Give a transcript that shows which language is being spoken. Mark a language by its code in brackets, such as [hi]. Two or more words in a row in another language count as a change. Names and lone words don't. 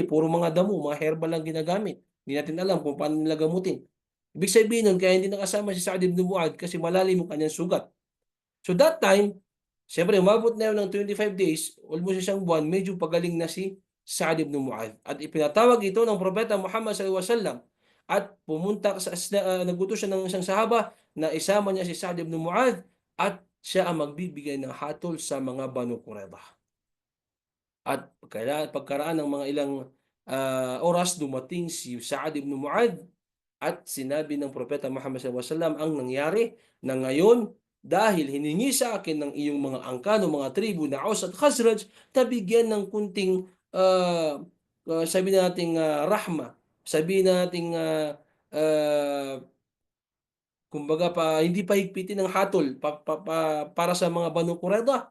[tl] Puro mga damo, mga herbal lang ginagamit. Hindi natin alam kung paano nila gamutin. Ibig sabihin nun, kaya hindi nakasama si Sa'ad ibn Mu'adh kasi malalim yung kanyang sugat. [en] So that time, [tl] siyempre, umabot na yun ng 25 days, almost isang buwan, medyo pagaling na si Sa'ad ibn Mu'adh. At ipinatawag ito ng Propeta Muhammad [ar] صلى الله عليه وسلم. [tl] At nagutos siya ng isang sahaba na isama niya si Sa'ad ibn Mu'adh at siya ang magbibigay ng hatol sa mga Banu Qurayza. At pagkaraan ng mga ilang oras, dumating si Sa'ad ibn Mu'adh at sinabi ng Propeta Muhammad [ar] صلى الله عليه وسلم [tl] ang nangyari na ngayon, dahil hiningi sa akin ng iyong mga angkan o mga tribu na Aus at Khazraj, nabigyan ng kunting sabi nating rahma, sabi nating kumbaga hindi pa higpitin ng hatol para sa mga Banu Qurayza.